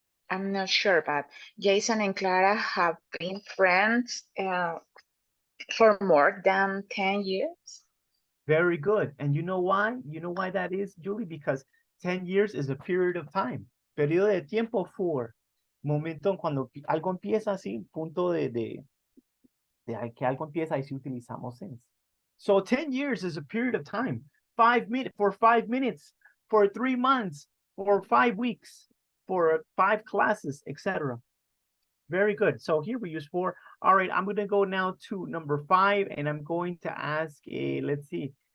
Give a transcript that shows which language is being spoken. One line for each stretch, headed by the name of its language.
English: I'm not sure, but Jason and Clara have been friends for more than 10 years. Very good. And you know why? You know why that is, Julie? Because 10 years is a period of time.
Spanish: Periodo de tiempo for. Momento cuando algo empieza así, punto de que algo empieza, ahí sí utilizamos since.
English: So 10 years is a period of time. 5 minutes, for 5 minutes, for 3 months, for 5 weeks, for 5 classes, etc. Very good. So here we use for. All right, I'm going to go now to number 5, and I'm going to ask, let's see.